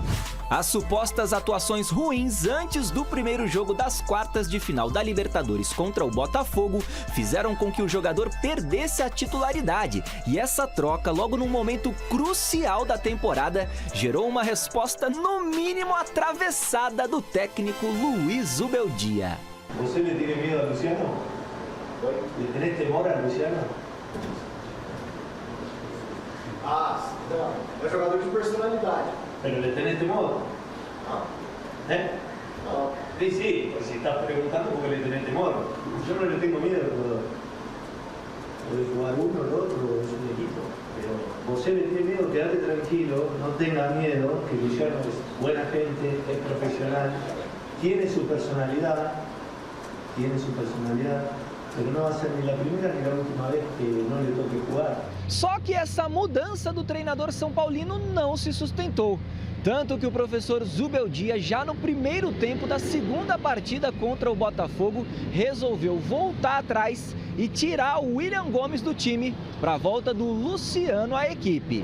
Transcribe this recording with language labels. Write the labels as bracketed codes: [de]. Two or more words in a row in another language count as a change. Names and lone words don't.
[pt] As supostas atuações ruins antes do primeiro jogo das quartas de final da Libertadores contra o Botafogo fizeram com que o jogador perdesse a titularidade. E essa troca, logo num momento crucial da temporada, gerou uma resposta no mínimo atravessada do técnico Luiz Zubeldia. [es] ¿Você le tiene miedo a Luciano? ¿Le tenés temor a Luciano? [pt] Não. É jogador de personalidade. [es] ¿Pero le tenés temor? [pt] Não. [es] No. Sí, pues si estás preguntando porque le tenés temor. Yo no le tengo miedo de jugar uno, el otro, es un equipo. Pero você le tiene miedo, quédate tranquilo, no tenga miedo, que Luciano es buena gente, es profesional, tiene su personalidad, pero no va a ser ni la primera ni la última vez que no le toque jugar. [pt] Só que essa mudança do treinador são paulino não se sustentou. Tanto que o professor Zubeldia, já no primeiro tempo da segunda partida contra o Botafogo, resolveu voltar atrás e tirar o William Gomes do time para a volta do Luciano à equipe.